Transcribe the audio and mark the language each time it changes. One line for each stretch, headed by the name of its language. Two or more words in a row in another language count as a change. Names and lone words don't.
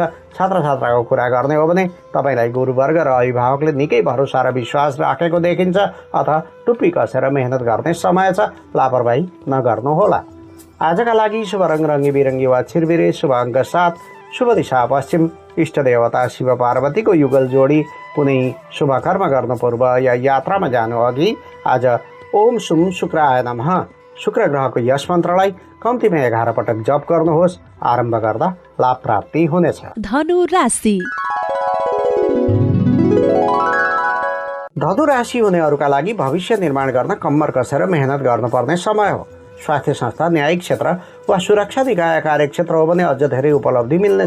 Nepali: छात्र छात्राको कुरा गर्ने हो भने तपाईँलाई गुरुवर्ग र अभिभावकले निकै भरोसा र विश्वास राखेको देखिन्छ, अथवा टुप्पी कसेर मेहनत गर्ने समय छ, लापरवाही नगर्नुहोला। आजका लागि शुभ रङ रङ्गी बिरङ्गी वा छिरबिरे, शुभ अङ्क 7, शुभ दिशा पश्चिम, इष्ट देवता शिव पार्वतीको युगल जोडी। कुनै शुभ कर्म गर्नु पूर्व या यात्रामा जानु अघि आज
Sanskrit: ओम सुम शुक्राय नमः
Nepali: शुक्र ग्रहको यस मन्त्रलाई कम्तीमा 11 पटक जप गर्नुहोस्। आरम्भ गर्दा लाभ प्राप्ति हुनेछ। धनु राशि। धनु राशि हुनेहरूका लागि भविष्य निर्माण गर्न कम्मर कसेर मेहनत गर्नुपर्ने समय हो। स्वास्थ्य संस्था, न्यायिक क्षेत्र वा सुरक्षा निकाय कार्यक्षेत्र हो भने अझ धेरै उपलब्धि मिल्नेछ।